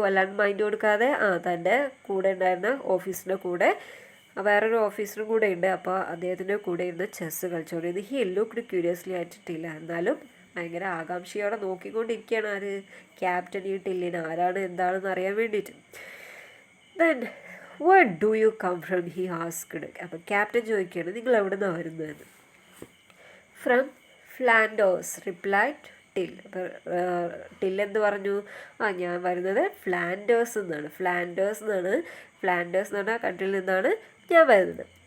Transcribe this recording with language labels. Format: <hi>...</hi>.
<ml>അല്ലാണ്ട് മൈൻഡ് കൊടുക്കാതെ തൻ്റെ കൂടെ ഉണ്ടായിരുന്ന ഓഫീസിൻ്റെ കൂടെ വേറൊരു ഓഫീസറും കൂടെ ഉണ്ട്, അപ്പോൾ അദ്ദേഹത്തിൻ്റെ കൂടെ ഇരുന്ന് chess കളിച്ചുകൊണ്ടിരുന്നത്.</ml> <en>He looked curiously at Till.</en> <ml>എന്നാലും ഭയങ്കര ആകാംക്ഷയോടെ നോക്കിക്കൊണ്ടിരിക്കുകയാണ് ആര്? ക്യാപ്റ്റൻ ഈ ടില്ലിന് ആരാണ് എന്താണെന്ന് അറിയാൻ വേണ്ടിയിട്ട്.</ml> <en>Then "Where do you come from?" he asked.</en> <ml>അപ്പോൾ ക്യാപ്റ്റൻ ചോദിക്കുകയാണ്, നിങ്ങൾ എവിടെ നിന്നാണ് വരുന്നതെന്ന്.</ml> <en>"From Flanders," replied Till.</en> <ml>അപ്പോൾ ടിൽ എന്ത് പറഞ്ഞു? ഞാൻ വരുന്നത് ഫ്ലാൻഡേഴ്സ് എന്നാണ്. ഫ്ലാൻഡേഴ്സ് എന്ന് പറഞ്ഞ കൺട്രിയിൽ നിന്നാണ് ഞാൻ വരുന്നത്.</ml>